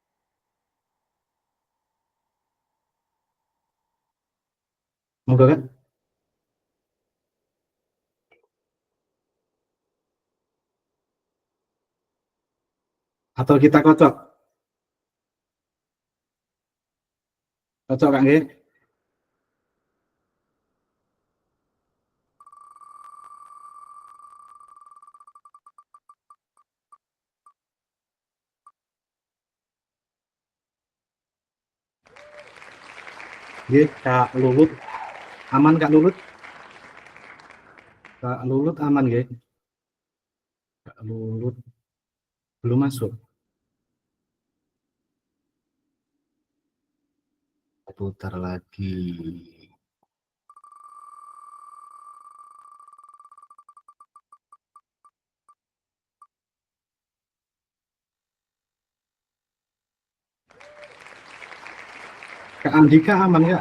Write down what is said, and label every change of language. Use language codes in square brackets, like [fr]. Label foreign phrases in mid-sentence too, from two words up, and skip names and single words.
[id] Monggo Kak. Atau kita kocok? Kocok Kak nggih? Nggih, Kak Lulut. Aman Kak Lulut? Kak Lulut aman nggih? Kak Lulut belum masuk. Putar lagi. Kak Andika aman nggak?